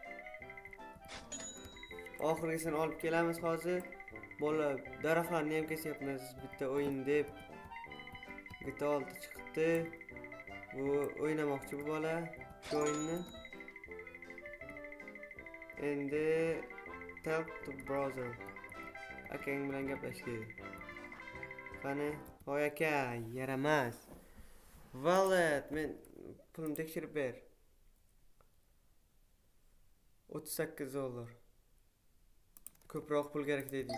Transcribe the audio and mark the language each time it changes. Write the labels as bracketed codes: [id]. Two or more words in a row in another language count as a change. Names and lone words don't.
[uz] Oxirgisini olib kelamiz hozir. Bola daraxtlarni ham kesyapmiz bitta o'yin deb. Bitta 6 chiqdi. Bu o'ynamoqchi bu bola shu o'yinni. [en] Endi tell to browser. [uz] Akang bilan gaplashdik. Qani, hoy aka, yaramas. Wallet, men pulimni tekshirib ber. $38. Ko'proq pul kerak dedi.